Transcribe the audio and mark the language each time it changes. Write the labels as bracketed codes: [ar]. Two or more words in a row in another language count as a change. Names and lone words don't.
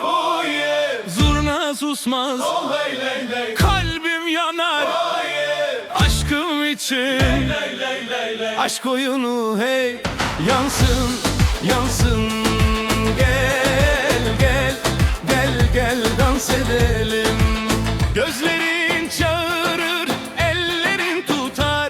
[en] Oh yeah, [tr] zurna susmaz, oh hey lay lay. kalbim yanar [en] Oh yeah, [tr] aşkım için. lay lay lay lay. Aşk oyunu hey, yansın, yansın. Gel, gel, gel, gel dans edelim. Gözlerin çağırır, ellerin tutar.